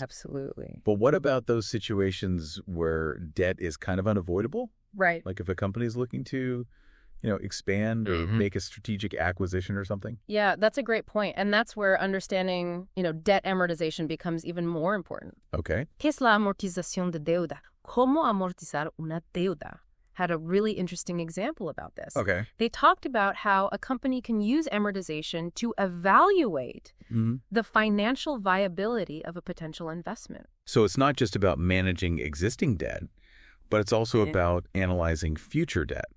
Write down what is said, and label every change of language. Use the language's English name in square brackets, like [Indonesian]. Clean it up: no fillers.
[English] Absolutely. But what about those situations where debt is kind of unavoidable? Right. Like if a company is looking to, expand or make a strategic acquisition or something? Yeah, that's a great point. And that's where understanding, debt amortization becomes even more important. Okay. [Spanish] ¿Qué es la amortización de deuda? ¿Cómo amortizar una deuda? [English] Had a really interesting example about this. Okay. They talked about how a company can use amortization to evaluate the financial viability of a potential investment. So it's not just about managing existing debt, but it's also about analyzing future debt.